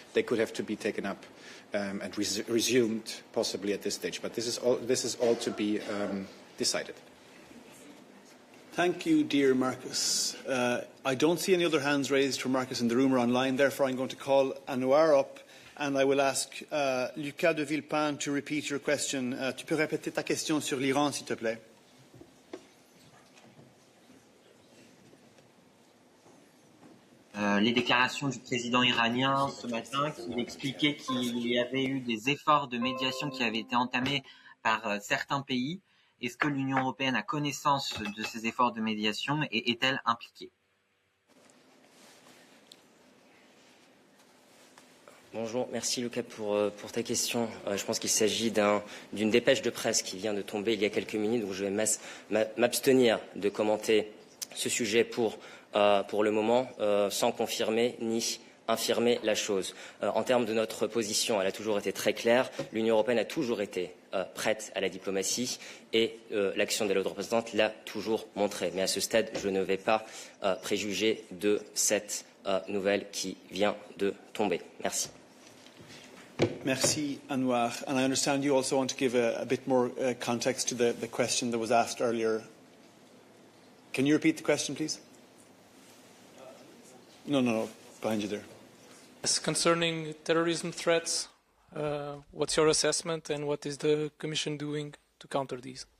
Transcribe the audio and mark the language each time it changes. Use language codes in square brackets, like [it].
[en] They could have to be taken up and resumed possibly at this stage. But this is all to be decided. Thank you, dear Marcus. I don't see any other hands raised for Marcus in the room or online. Therefore, I'm going to call Anouar up. And I will ask Lucas de Villepin to repeat your question. [fr] Tu peux répéter ta question sur l'Iran, s'il te plaît. Les déclarations du président iranien ce matin, qui expliquait qu'il y avait eu des efforts de médiation qui avaient été entamés par certains pays. Est-ce que l'Union européenne a connaissance de ces efforts de médiation et est-elle impliquée? Bonjour, merci Lucas pour ta question. Je pense qu'il s'agit d'une dépêche de presse qui vient de tomber il y a quelques minutes, donc je vais m'abstenir de commenter ce sujet pour le moment, sans confirmer ni infirmer la chose. En termes de notre position, elle a toujours été très claire. L'Union européenne a toujours été prête à la diplomatie et l'action de la haute représentante l'a toujours montré. Mais à ce stade, je ne vais pas préjuger de cette nouvelle qui vient de tomber. Merci. Merci, Anouar. [en] And I understand you also want to give a bit more context to the question that was asked earlier. Can you repeat the question, please? No, behind you there. Yes, concerning terrorism threats, what's your assessment and what is the Commission doing to counter these?